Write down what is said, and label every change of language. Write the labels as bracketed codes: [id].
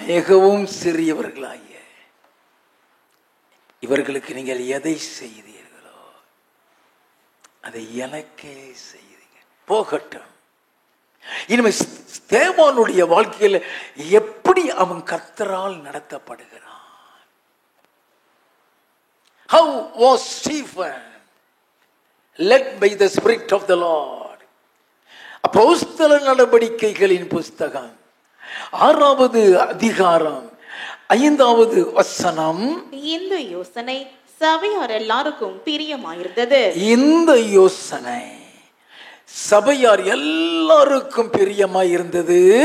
[ta] மிகவும் சிறியவர்களாகிய இவர்களுக்கு நீங்கள் எதை செய்தீர்களோ அதை எனக்கே செய்தீங்க. போகட்டும். இனிமே ஸ்தேவானுடைய வாழ்க்கையில் எப்படி அவன் கர்த்தரால் நடத்தப்படுகிறான்? [en] How was Stephen led by the Spirit of the Lord? [ta] அப்போஸ்தலர் நடவடிக்கைகளின் புஸ்தகம் 6வது அதிகாரம் 5வது வசனம். இந்த யோசனை சபையார் எல்லாருக்கும் பிரியமாயிருந்தது. இந்த யோசனை சபையார் எல்லாருக்கும் பிரியமாயிருந்தது.